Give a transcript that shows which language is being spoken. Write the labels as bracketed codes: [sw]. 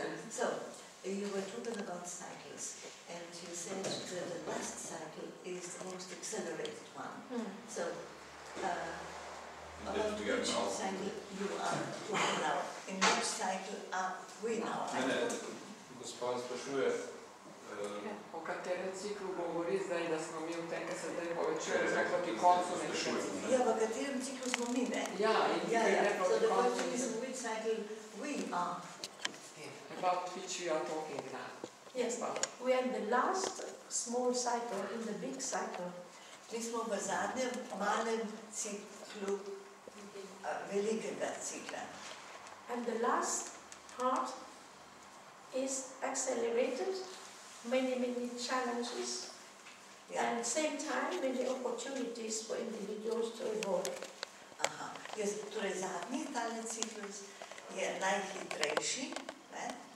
[en] So, you were talking about cycles, and you said that the last cycle is the most accelerated one. So, about which cycle you are talking now? In which cycle are we now? [sl] Gospa sprašuje, o katerem ciklu govori zdaj, da smo mi v tem, ki se zdaj povečuje, da smo proti koncu nekega cikla? Ja, v katerem ciklu smo mi, ne? Ja, in ne proti koncu. [en] So the question is in which cycle we are. About which we are talking now. Yes, we are in the last small cycle, in the big cycle. Mi smo v zadnjem malem ciklu velikega cikla. And the last part is accelerated, many challenges, and at the same time many opportunities for individuals to evolve. [sl] Aha, torej zadnji talni ciklus je najhitrejši, ne?